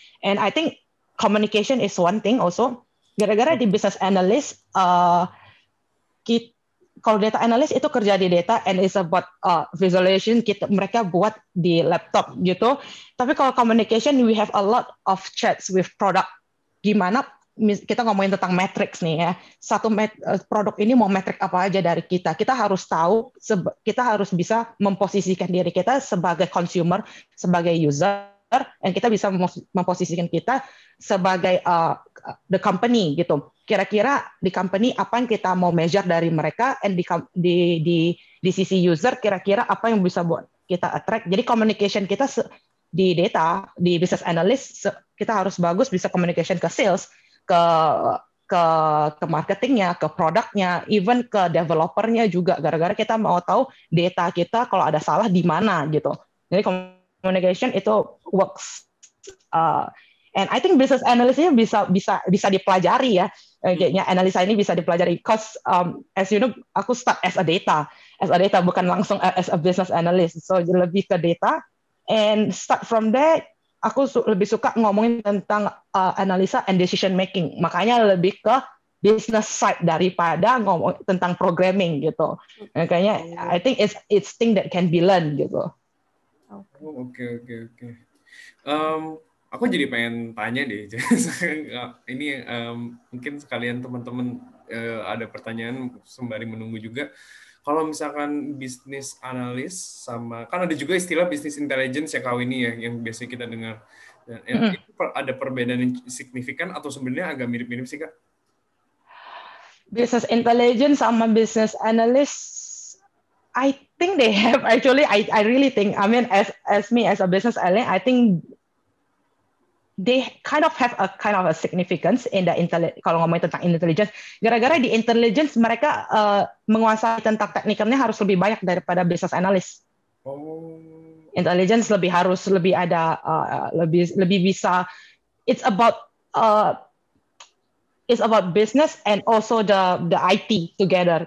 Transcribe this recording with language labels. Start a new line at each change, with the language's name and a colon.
English: And I think communication is one thing also.
Indonesian: Gara-gara di business analyst, kalau data analyst itu kerja di data
English: and it's about visualization,
Indonesian: mereka buat di laptop gitu. Tapi kalau
English: communication, we have a lot of chats with product.
Indonesian: Gimana kita ngomongin tentang metrics nih ya. Satu produk ini mau metrik apa aja dari kita. Kita harus tahu, kita harus bisa memposisikan diri kita sebagai consumer, sebagai user, dan kita bisa memposisikan kita sebagai the company gitu. Kira-kira di company apa yang kita mau measure dari mereka, and di sisi user kira-kira apa yang bisa buat kita attract. Jadi communication kita di data, di business analyst, kita harus bagus bisa communication ke sales, ke marketingnya, ke produknya, even ke developernya juga. Gara-gara kita mau tahu data kita kalau ada salah di mana gitu. Jadi communication itu works.
English: And I think
Indonesian: business analyst-nya bisa dipelajari ya. Kayaknya analisa ini bisa dipelajari.
English: Because as you know, aku start as a data,
Indonesian: bukan langsung
English: as a business analyst. So
Indonesian: lebih ke
English: data, and start from there.
Indonesian: Aku lebih suka ngomongin tentang analisa and decision making. Makanya lebih ke business side daripada ngomong tentang programming gitu.
English: Makanya I think it's thing that can be learned gitu.
Indonesian: Oke. Aku jadi pengen tanya deh. Ini mungkin sekalian teman-teman ada pertanyaan sembari menunggu juga. Kalau misalkan bisnis analis sama, kan ada juga istilah bisnis intelligence ya Kak ini ya, yang biasanya kita dengar. Dan itu ada perbedaan yang signifikan atau sebenarnya agak mirip-mirip sih Kak?
English: Business intelligence sama business analyst, I think they have actually. I really think. I mean, as me as a business analyst, I think they kind of have a significance in the
Indonesian: kalau ngomongin tentang
English: intelligence.
Indonesian: Gara-gara di intelligence mereka menguasai tentang teknikalnya harus lebih banyak daripada business analyst. Intelligence lebih ada lebih bisa.
English: It's about business and also the IT together.